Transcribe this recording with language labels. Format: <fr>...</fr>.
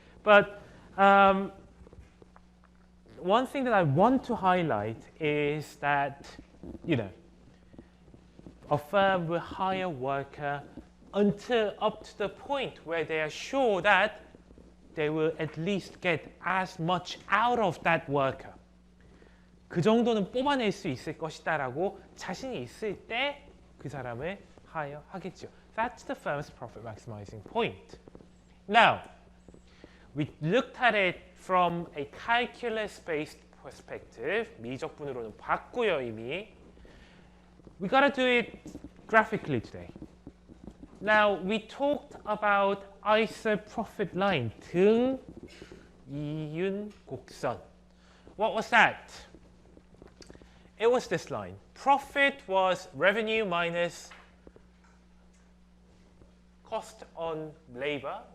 <en>But one thing that I want to highlight is that, a firm will hire a worker until up to the point where they are sure that they will at least get as much out of that worker.</en> <ko>그 정도는 뽑아낼 수 있을 것이다라고 자신이 있을 때 그 사람을 hire 하겠죠.</ko> <en>That's the firm's profit maximizing point. Now, we looked at it from a calculus-based perspective.</en> <ko>미적분으로는 봤고요, 이미.</ko> <en>We gotta do it graphically today. Now, we talked about ISO profit line,</en> <ko>등, 이윤, 곡선.</ko> <en>What was that? It was this line. Profit was revenue minus cost on labor.</en>